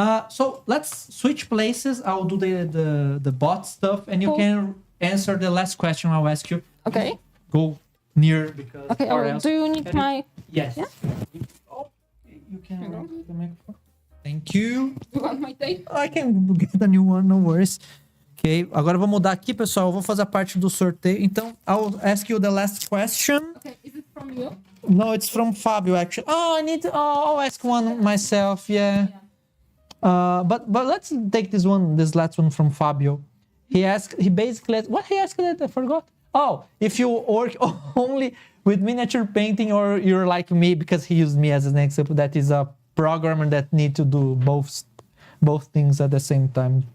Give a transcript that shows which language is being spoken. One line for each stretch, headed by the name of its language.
English: So let's switch places. I'll do the bot stuff, and you can answer the last question I'll ask you. Okay. Go near because. Okay. Do you need my? Yes. Yeah? Oh, you can the microphone. Thank you. You want my tape? I can get a new one, no worries.
Portuguese: Ok, agora eu vou mudar aqui, pessoal. Eu vou fazer a parte do sorteio.
English: Então, I'll ask you the last question. Okay, is it from you? No, it's from Fabio, actually. Oh, I'll ask one myself, yeah. But let's take this last one from Fabio. He basically, what he asked that I forgot? Oh, if you work only with miniature painting, or you're like me, because he used me as an example, that is a programmer that need to do both things at the same time.